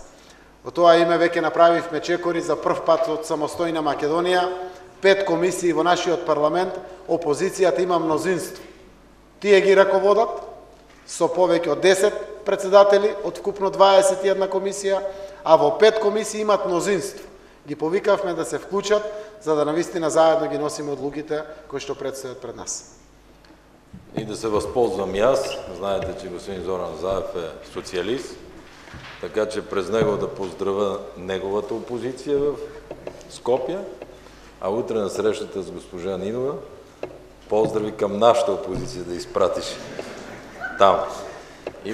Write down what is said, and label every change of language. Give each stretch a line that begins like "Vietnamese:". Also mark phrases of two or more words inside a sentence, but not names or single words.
Macedonian: Во тоа име веќе направивме чекори за прв пат од самостојна Македонија, 5 комисии во нашиот парламент, опозицијата има мнозинство. Тие ги раководат со повеќе од 10 председатели од вкупно 21 комисија, а во 5 комисии имат мнозинство. Ги повикавме да се вклучат, за да навистина заедно ги носиме одлуките кои што предстојат пред нас.
Bulgarian: И да се възползвам и аз. Знаете, че господин Зоран Заев е социалист, така че през него да поздравя неговата опозиция в Скопје, а утре на срещата с госпожа Нинова поздрави към нашата опозиция да изпратиш там.